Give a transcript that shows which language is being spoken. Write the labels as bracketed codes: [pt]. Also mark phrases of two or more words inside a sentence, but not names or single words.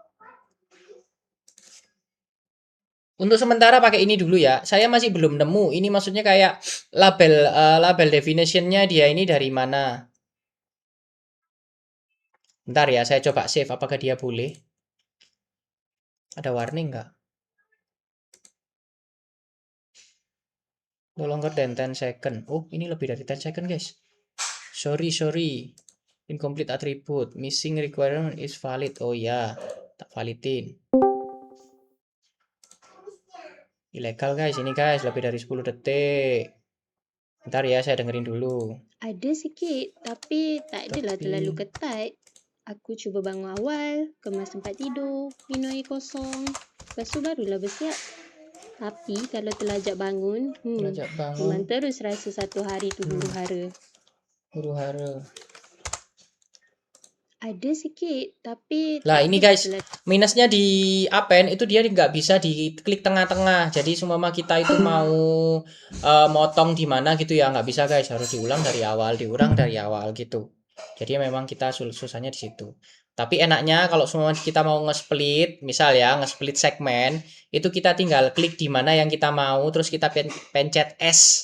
[id] Untuk sementara pakai ini dulu ya. Saya masih belum nemu. Ini maksudnya kayak [en] label definition- [id] nya dia ini dari mana. Bentar ya, saya coba save. Apakah dia boleh? Ada warning nggak? [en] No longer than 10 second. [id] Oh, ini lebih dari 10 second, guys. Sorry. [en] Incomplete attribute. Missing requirement is valid. [id] Oh ya, tak validin. Ilegal, guys. Ini, guys, lebih dari 10 detik. Bentar ya, saya dengerin dulu. [ms] Ada sikit, tapi tak adalah terlalu ketat. Aku cuba bangun awal, kemas tempat tidur, minum air kosong. Lepas tu barulah bersiap. Tapi kalau terlajak bangun, Terlajak memang bangun. terus rasa satu hari tu huru-hara. Huru-hara. Ada sikit, tapi Lah, tak [id] ini, [ms] adalah [id] guys, [ms] terlalu [id] minusnya di Apen itu dia nggak bisa diklik tengah-tengah. Jadi semua kita itu mau motong di mana gitu ya nggak bisa, guys. Harus diulang dari awal gitu. Jadi memang kita susahnya di situ. Tapi enaknya kalau semua kita mau nge-split, misal ya nge-split segmen, itu kita tinggal klik di mana yang kita mau, terus kita pencet S.